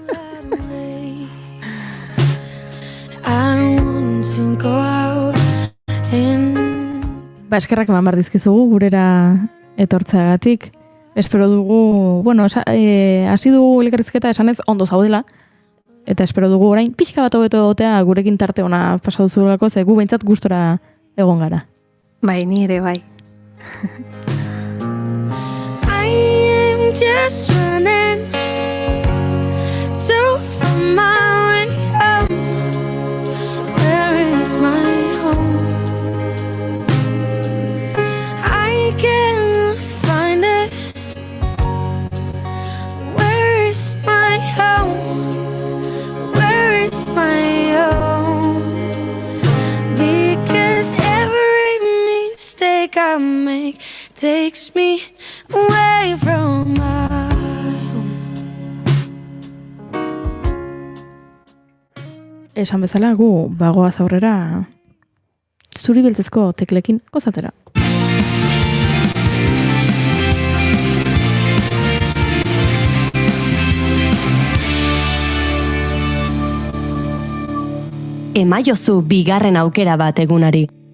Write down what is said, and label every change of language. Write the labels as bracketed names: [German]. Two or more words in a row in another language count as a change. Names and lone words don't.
[Basque] Eskerrak eman behar dizkizugu gurera etortzeagatik. Espero dugu, hasi dugu elkarrizketa esanez ondo zaudela, eta espero dugu orain pixka bat hobeto egotea gurekin tarte ona pasatu zurelako, ze gu behintzat gustora egon gara. Bai, ni ere bai. [English] Just running so from my way home. Where is my home? I can't find it. Where is my home? Where is my home? Because every mistake I make takes me away from my home. [Basque] Esan bezala gu bagoaz aurrera zuri beltzezko teklekin gozatera. Emaiozu bigarren aukera bat egunari.